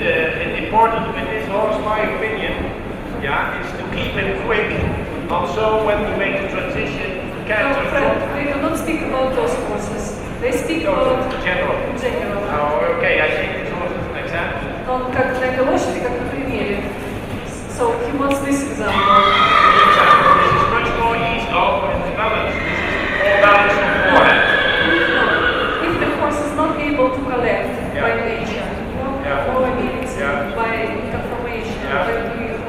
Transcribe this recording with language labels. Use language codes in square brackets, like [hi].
[en] The important with this horse, my opinion, yeah, is to keep him quick. Also, when you make the transition, No, canter Fred, from. they do not speak about those horses. They speak about General. general. Oh, okay, I take this horse as an example. [ru] Он как на этой лошади, как на примере. [en] So he wants this example. For example, this is much more easy. Oh, it's balance. This is more balance on forehead. No, if the horse is not able to collect Yeah. by nature, Yeah. or maybe Yeah. by conformation, Yeah. by breed, or